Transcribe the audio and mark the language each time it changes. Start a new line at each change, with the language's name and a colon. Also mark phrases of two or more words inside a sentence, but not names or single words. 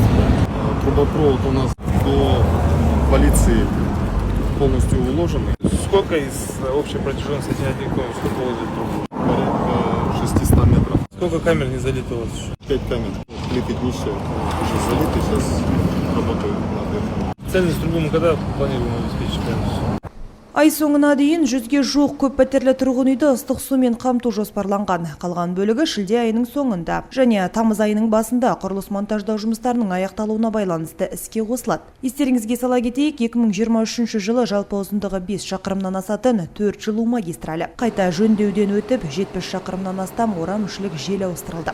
Russian: Трубопровод у нас до полиции полностью уложенный. Сколько из общей протяженности Одинковой, сколько возит трубу? Порядка 600 метров. Сколько камер не залито у вас еще? 5 камер. Плиты днище уже залиты, сейчас работают над этим. Цельность трубы мы когда планируем обеспечить полностью?
Kazakh: Ай соңына дейін 100-ге жуық көп пәтерлі тұрғын үйді ыстық сумен қамту жоспарланған. Қалған бөлігі шілде айының соңында және тамыз айының басында құрылыс монтаждау жұмыстарының аяқталуына байланысты іске қосылады. Естеріңізге сала кетейік, 2023 жылы жалпы ұзындығы 5 шақырымнан асатын 4 жылу магистралі қайта жөндеуден өтіп, 70 шақырымнан астам орамішілік желі ауыстырылды.